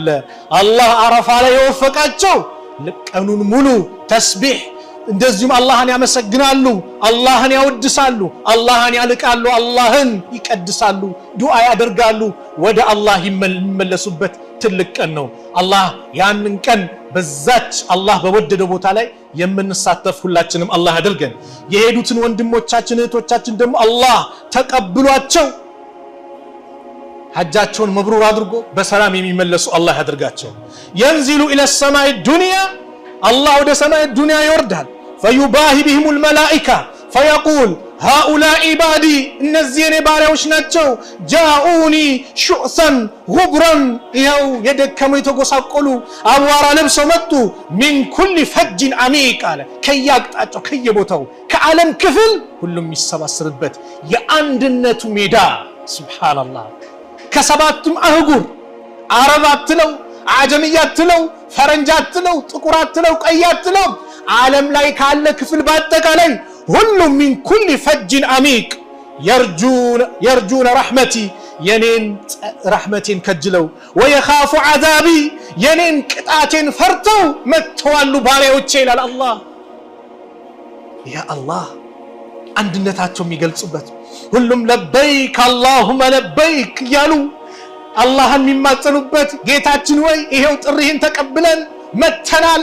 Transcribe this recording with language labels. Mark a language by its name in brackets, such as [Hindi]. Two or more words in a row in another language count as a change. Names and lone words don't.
[Amharic] አላህ ዓረፋ ላይ የወፈቃቸው ቀኑን ሙሉ ተስቢህ እንደዚሁም አላህን ያመሰግናሉ፣ አላህን ያወድሳሉ፣ አላህን ያልቃሉ፣ አላህን ይቀድሳሉ፣ ዱዓ ያደርጋሉ፣ ወደ አላህ የሚመለሱበት ትልቅ ቀን ነው። አላህ ያንን ቀን በዛች አላህ በወደደው ቦታ ላይ የምንሳተፍ ሁላችንም አላህ ያድርገን። የሄዱትን ወንድሞቻችን እህቶቻችን ደግሞ አላህ ተቀብሏቸው ሐጃቸውን መብሩር አድርጎ በሰላም የሚመለሱ አላህ ያድርጋቸው። [Arabic] ينزل الى السماء الدنيا الله [Amharic] ወደ ሰማይ ዱንያ ይወርዳል። [Arabic] فيباهي بهم الملائكه فيقول هؤلاء [Amharic] عبادي እነዚህ የኔ ባሪያዎች ናቸው። [Arabic] جاءوني شؤثا غبرا [Amharic] ይኸው የደከሙ የተጎሳቆሉ አቧራ ለብሰው መጡ። [Arabic] من كل فج عميق [Amharic] አለ ከያቅጣጫው ከየቦታው ከዓለም ክፍል ሁሉም የሚሰባሰብበት የአንድነቱ ሜዳ ሱብሃንአላህ። ከሰባቱም አህጉር አረብ አትለው አጀምያ አትለው ፈረንጅ አትለው ጥቁር አትለው ቀይ አትለው ዓለም ላይ ካለ ክፍል በአጠቃላይ ሁሉም [Arabic] من كل فج عميق يرجون رحمتي [Amharic] የኔን ረህመቴን ከጅለው [Arabic] ويخاف عذابي [Amharic] የኔን ቅጣቴን ፈርተው መጥተዋሉ ባሪያዎቼ ይላል አላህ። ያ አላህ አንድነታቸው የሚገልጹበት ሁሉም [Arabic] لبيك اللهم لبيك [Amharic] ያሉ አላህን የሚማጸኑበት ጌታችን ወይ ይሄው ጥሪህን ተቀብለን መተናል